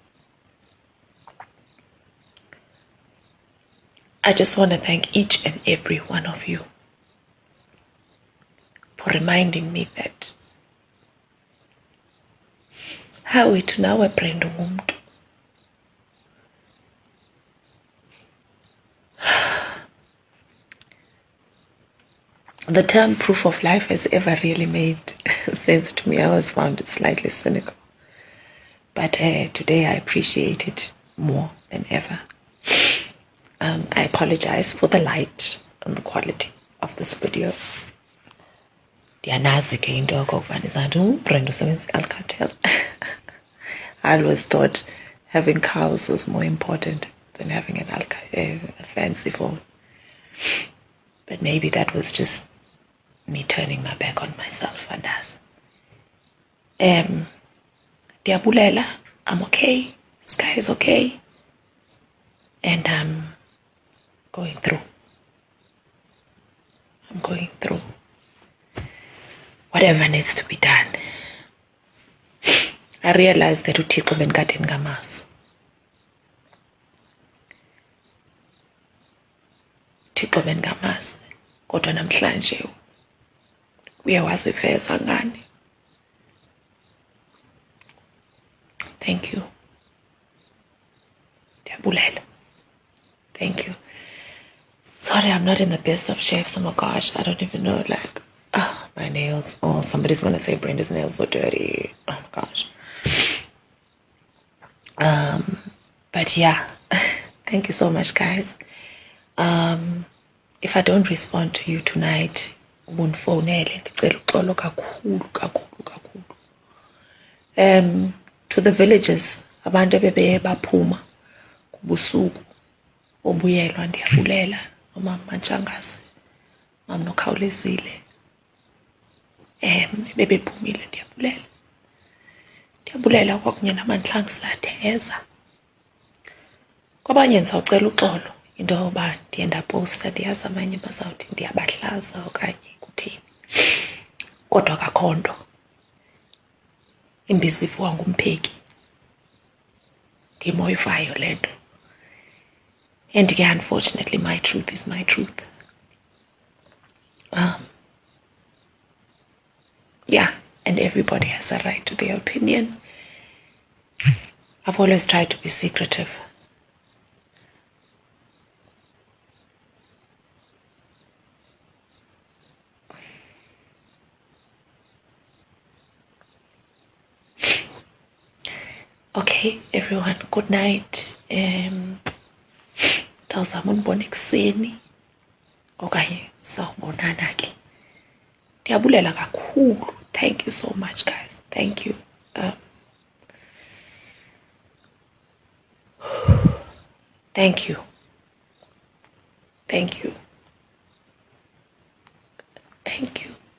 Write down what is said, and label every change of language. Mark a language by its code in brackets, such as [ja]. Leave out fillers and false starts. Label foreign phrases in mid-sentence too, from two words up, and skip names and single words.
[en] I just want to thank each and every one of you for reminding me that [xh] hawethu nawe Brenda ngumntu. [en] The term proof of life has ever really made sense to me. I always found it slightly cynical. But today I appreciate it more than ever. I apologize for the light and the quality of this video. [xh] Ndiyanazi ke into yokokuba ndizanti uBrenda usebenzisa i-Alcatel. [en] I always thought having cows was more important than having a fancy phone. But maybe that was just me turning my back on myself, and as. Diabulela, I'm okay. Sky is okay. And I'm going through. whatever needs to be done. I realized that [xh] uThixo benikade ngamazi. uThixo bengingamazi kodwa namhlanje uye waziveza ngani. [en] Thank you. Ndiyabulela. Thank you. Sorry, I'm not in the best of shapes. Oh my gosh, I don't even know, like, my nails. Oh, somebody's gonna say Brenda's nails are dirty. Oh my gosh. But yeah, thank you so much, guys. If I don't respond to you tonight, [xh] undifonele ndicela uxolo kakhulu. [en] To the villages, [xh] abantu ebebeye baphuma kubusuku obuyelwa, ndiyabulela. Umama Mantshangazi, Mama Nokhawulezile, bebephumile, ndiyabulela kwakunye namandla angisade eza. Kwabanye ndizawucela uxolo into yoba ndiye ndaposta, ndiyazi amanye bazawuthi ndiyabahlaza okanye kutheni, kodwa akakho nto. Imbiza iviwa ngumpheki, ndimoyivayo le nto. [en] And yeah, unfortunately, my truth is my truth. Yeah, and everybody has a right to their opinion. I've always tried to be secretive. Okay, everyone, good night. [xh] Ndawuzama unibona ekuseni okanye sawubonana ke. Ndiyabulela kakhulu. [en] Thank you so much, guys. Thank you. Thank you. Thank you. Thank you.